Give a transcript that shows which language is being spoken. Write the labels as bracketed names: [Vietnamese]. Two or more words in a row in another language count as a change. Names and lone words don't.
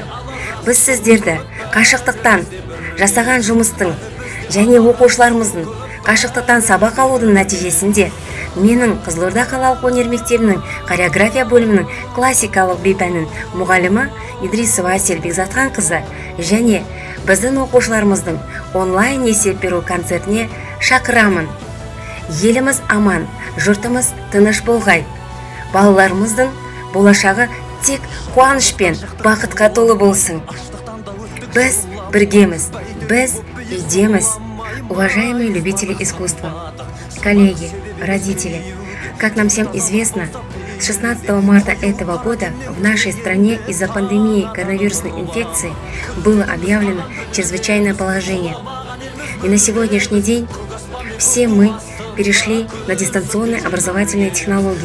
[Kazakh] Біз сіздерді қашықтықтан жасаған жұмыстың және оқушыларымыздың қашықтықтан сабақ алудың нәтижесінде менің Қызылорда қалалық өнер мектебінің хореография бөлімінің классикалық би пәнінің мұғалімі Идрисова Асель Бекзатханқызы және біздің оқушыларымыздың онлайн есеп беру концертіне шақырамын. Еліміз аман, жұртымыз тыныш болғай. Балаларымыздың болашағы тек қуаныш пен бақытқа толы болсын. Біз біргеміз, біз идеміз. [Russian] Уважаемые любители искусства, коллеги, родители, как нам всем известно, с 16 марта этого года в нашей стране из-за пандемии коронавирусной инфекции было объявлено чрезвычайное положение. И на сегодняшний день все мы перешли на дистанционные образовательные технологии.